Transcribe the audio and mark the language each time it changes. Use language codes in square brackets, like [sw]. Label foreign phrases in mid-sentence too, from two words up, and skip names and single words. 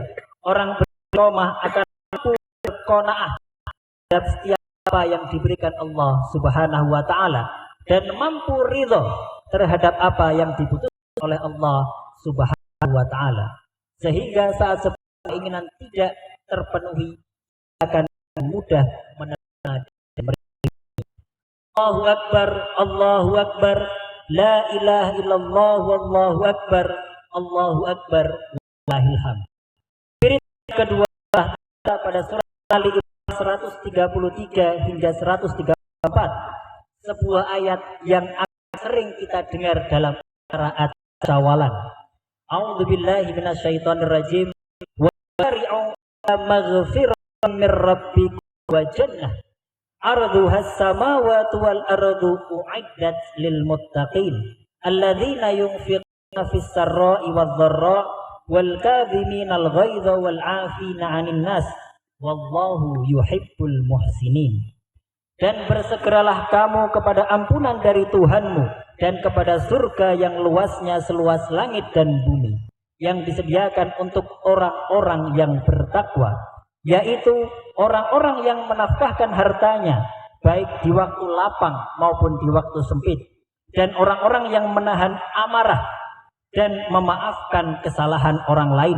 [id] Orang beristiqomah akan mampu berqanaah terhadap setiap apa yang diberikan [ar] الله سبحانه وتعالى [id] dan mampu ridho terhadap apa yang diputuskan oleh [ar] الله سبحانه وتعالى, [id] sehingga saat sebuah keinginan tidak terpenuhi akan mudah menerima dan menerima. [ar] الله أكبر، الله أكبر، لا إله إلا الله، والله أكبر، الله أكبر، ولله الحمد. [id] Kedua pada surat Ali 133 hingga 134, sebuah ayat yang sering kita dengar dalam qiraat Syawalan. [ar] أعوذ بالله من الشيطان الرجيم. وسارعوا مغفرة من ربكم وجنة عرضها السماوات والأرض أعدت للمتقين الذين ينفقون في السراء والضراء والكاظمين الغيظ والعافين عن الناس والله يحب المحسنين. [id] Dan bersegeralah kamu kepada ampunan dari Tuhanmu dan kepada surga yang luasnya seluas langit dan bumi, yang disediakan untuk orang-orang yang bertakwa, yaitu orang-orang yang menafkahkan hartanya baik di waktu lapang maupun di waktu sempit, dan orang-orang yang menahan amarah dan memaafkan kesalahan orang lain.